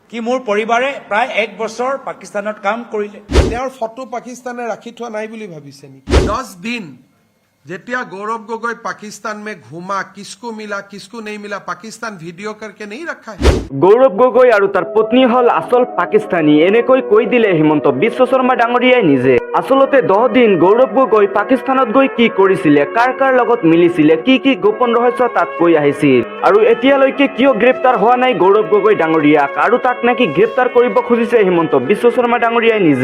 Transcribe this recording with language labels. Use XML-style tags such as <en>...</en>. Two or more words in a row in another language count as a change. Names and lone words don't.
<as>কি মোৰ পৰিবাৰে প্ৰায় 1 বছৰ পাকিস্তানত কাম কৰিলে। তেওঁৰ ফটো পাকিস্তানে ৰাখি থোৱা নাই বুলি ভাবিছে নেকি? 10 দিন যেতিয়া</as> <hi>गौरव गोगोई पाकिस्तान में घूमा, किसको मिला किसको नहीं मिला, पाकिस्तान वीडियो करके नहीं रखा है।</hi> <as>গৌৰৱ গগৈ আৰু তাৰ পত্নী হ'ল আচল পাকিস্তানী এনেকৈ কৈ দিলে হিমন্ত বিশ্ব শৰ্মা ডাঙৰীয়াই নিজে। আসলতে 10 দিন গৌৰৱ গগৈ পাকিস্তানত গৈ কি কৰিছিলে, কাৰ কাৰ লগত মিলিছিলে, কি গোপন ৰহস্য তাত কৈ আহিছিল আৰু এতিয়ালৈকে কিয় গ্ৰেপ্তাৰ হোৱা নাই গৌৰৱ গগৈ ডাঙৰীয়াক আৰু তাক নাকি গ্ৰেপ্তাৰ কৰিব খুজিছে হিমন্ত বিশ্ব শৰ্মা ডাঙৰীয়াই নিজে।</as>